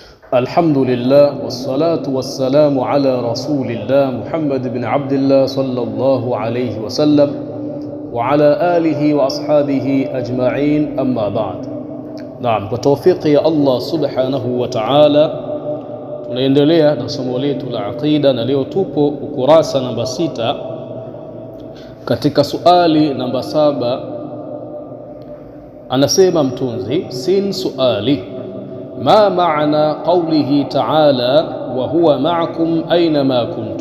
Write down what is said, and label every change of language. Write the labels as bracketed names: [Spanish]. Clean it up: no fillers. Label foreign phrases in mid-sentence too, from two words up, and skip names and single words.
[Arabic] الحمد لله والصلاة والسلام على رسول الله محمد بن عبد الله صلى الله عليه وسلم وعلى آله وأصحابه أجمعين أما بعد. [Swahili] Naam, kwa tawfiki ya [Arabic] الله سبحانه وتعالى [Swahili] tunaendelea na somo letu la aqida, na leo tupo ukurasa namba 6 katika suali namba 7. Anasema mtunzi sin suali, [Arabic] ما معنى قوله تعالى وهو معكم أين ما كنتم.